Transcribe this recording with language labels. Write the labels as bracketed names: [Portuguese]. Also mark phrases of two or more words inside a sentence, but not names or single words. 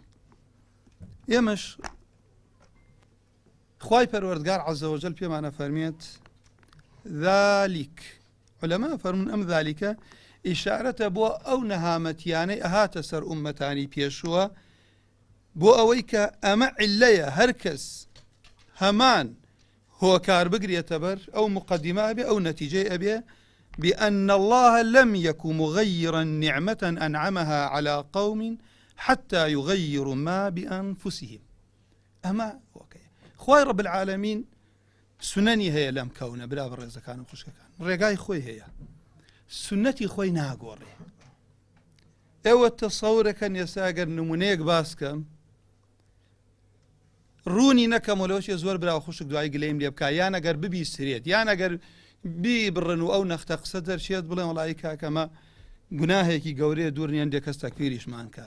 [Central Kurdish] ئێمەش خوای پەروەردگار [Arabic] عەزە وەجەل [Central Kurdish] پێمانە فەرمێت ذالیک، علەما فەرمون ئەم ذالیکە ئیشارەتە بۆ ئەو نەهامەتیانەی ئەهاتە سەر ئوممەتانی پێشووە، بۆ ئەوەی کە ئەمە عیلەیە هەر کەس هەمان هۆکار بگرێتە بەر ئەو مقەدیمە ئەبێ، ئەو نەتیجەی ئەبێ [Arabic] بأن الله لم يك مغيرا نعمة أنعمها على قوم حتى يغيروا ما بأنفسهم. [Central Kurdish] أما خوای [Arabic] رب العالمین [Central Kurdish] سنەنی هەیە لەم کەونە، برا بەڕێزەکان و خوشکەکان، ڕێگای خۆی هەیە، سنەتی خۆی ناگۆڕێ. ئێوە تەسەورەکەن ئێستا ئەگەر نمونەیەک باسکەم ڕوونی نەکەمەوەلەوەشێ زۆر برا خوشک دوای گلەیم لێ بکە، یان ئەگەر ببیسترێت یان ئەگەر بیبڕن و ئەو نەختە قسە دەرچێت بڵێن وەڵی کاکەمە گوناهێکی گەورەیە، دوور نیەن دێ کەس تەکفیریشمان کە.